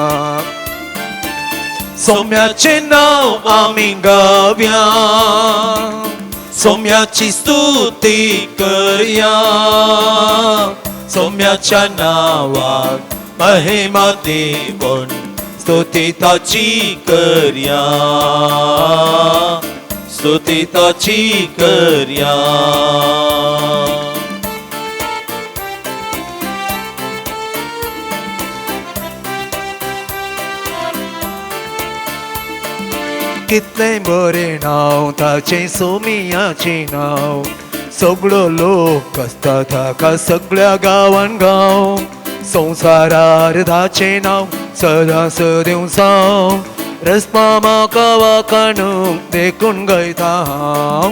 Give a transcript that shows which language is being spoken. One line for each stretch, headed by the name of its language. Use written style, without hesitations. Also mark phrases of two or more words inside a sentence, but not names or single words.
Marathi: सौम्याचे नाव आम्ही गाऊया, सौम्याची स्तुती करूया, सौम्याच्या नावात महिमा देऊन स्तुती त्याची करूया, स्तुती त्याची करूया.
Konkani: कितले बरे नाव ताचे सोमियाचे नाव, सगळो लोक असता ताका सगळ्या गावान गाव, संसारार ताचे नाव सदा सदैव साव, रस्मा म्हाका वाखाणूंक देखून गायता हांव.